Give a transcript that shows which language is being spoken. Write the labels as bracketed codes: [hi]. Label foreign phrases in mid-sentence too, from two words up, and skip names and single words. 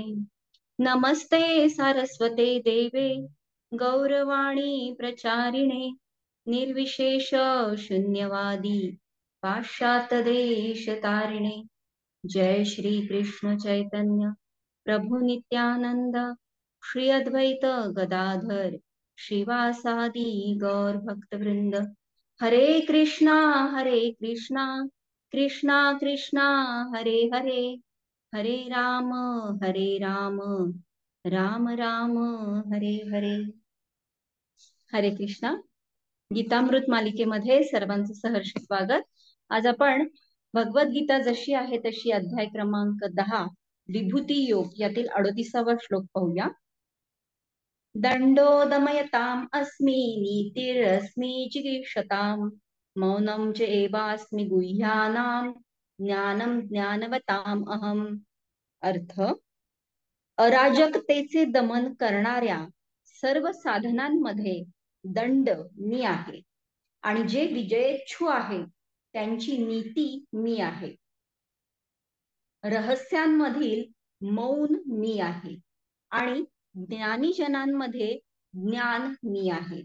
[sa] नमस्ते सारस्वते देवे गौरवाणी प्रचारिणे निर्विशेष शून्यवादी पाश्चात्यदेशतारिणे. जय श्री कृष्ण चैतन्य प्रभु नित्यानंद श्री अद्वैत गदाधर श्रीवासादि गौर भक्तवृंद. हरे कृष्णा कृष्णा कृष्णा हरे हरे, हरे राम राम राम हरे हरे. हरे कृष्णा. [mr] गीतामृत मालिकेमध्ये सर्वांचं सहर्ष स्वागत. आज आपण भगवद्गीता जशी आहे तशी अध्याय क्रमांक 10 विभूती योग यातील 38वा श्लोक पाहूया. [sa] दंडो दमयताम अस्मि नीतिरस्मि चिकीर्षताम मौनं च एवास्मि गुह्यानां ज्ञानं ज्ञानवताम अहम. [mr] अर्थ: अराजकतेचे दमन करणाऱ्या सर्व साधनांमध्ये दंड मी आहे आणि जे विजयेच्छू आहे त्यांची नीती मी आहे. रहस्यांमधील मौन मी आहे आणि ज्ञानीजनांमध्ये ज्ञान मी आहे.